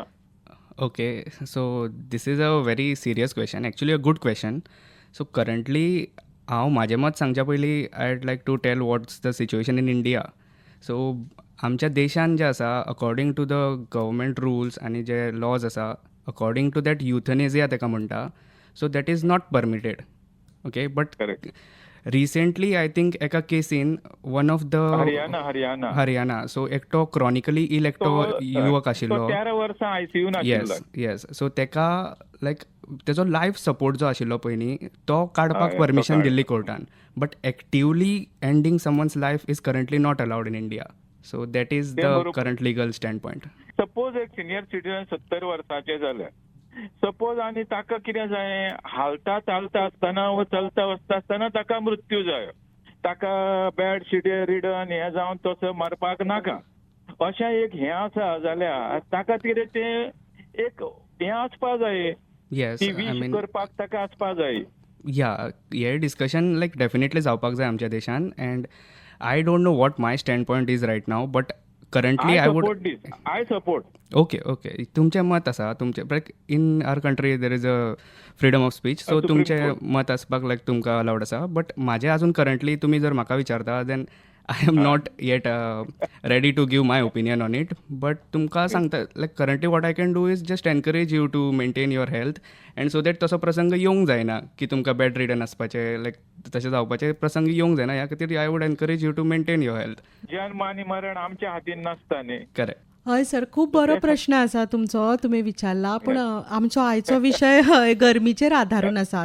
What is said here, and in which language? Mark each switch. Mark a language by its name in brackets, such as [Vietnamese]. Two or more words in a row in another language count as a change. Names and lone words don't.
[English] okay, so this is a very serious question, actually a good question. so currently [Konkani] हांव म्हाजें मत सांगच्या पयलीं [English] I'd like to tell what's the situation in India. सो [Konkani] आमच्या देशान जें आसा, [English] according to the government rules [Konkani] आनी जे लॉज आसा, [English] according to that euthanasia [Konkani] ताका म्हणटा, [English] so that is not permitted. okay, but recently I think [Konkani] एका केसीन [English] one of the Haryana, so एकटो chronically ill [Konkani] एकटो युवक आशिल्लो, 13 वर्सां आयसीयून आशिल्लो. [English] yes. so [Konkani] तेका लायक तेजो [English] life support [Konkani] जो आशिल्लो पयलीं तो काडपाक परमिशन दिल्ली कोर्टान, [English] but actively ending someone's life is currently not allowed in India. so that is the current legal stand point. [Konkani] सपोज एक [English] senior citizen [Konkani] 70 वर्सांचे जाले, सपोज आनी ताका कितें जाय, हालता चालता आसतना वा चलता वचता आसतना ताका मृत्यू जायो, ताका [English] bed ridden [Konkani] हें जावन तसो मरपाक नाका, अशें एक हें आसा जाल्यार ताका कितें तें एक हें आसपा जाय, ती विश करपाक ताका आसपा जाय. या हे [English] discussion like definitely [Konkani] जावपाक जाय आमच्या देशान. [English] and I don't know what my stand point is right now, but currently I support. ओके, [Konkani] तुमचें मत आसा, तुमचें [English] in our country there is a freedom of speech, so [Konkani] तुमचें मत आसपाक लायक तुमकां अलावड आसा. [English] बट [Konkani] म्हाजें अजून करंटली तुमी जर म्हाका विचारता [English] then I am not yet ready to give my opinion on it. बट [Konkani] तुमकां सांगता [English] like currently what I can do is just encourage you to maintain your health, and so that [Konkani] तसो प्रसंग येवंक जायना की तुमकां [English] bed ridden [Konkani] आसपाचें, लायक तशें जावपाचें प्रसंग येवंक जायना. ह्या खातीर [English] I would encourage you to maintain your health. [Konkani] जन्म आनी मरण आमच्या हातीन नासता न्ही. करेक्ट. हय सर, खूब बरो प्रश्न आसा तुमचो, तुमी विचारला. पूण आमचो आयचो विशय हय गरमीचेर आधारून आसा.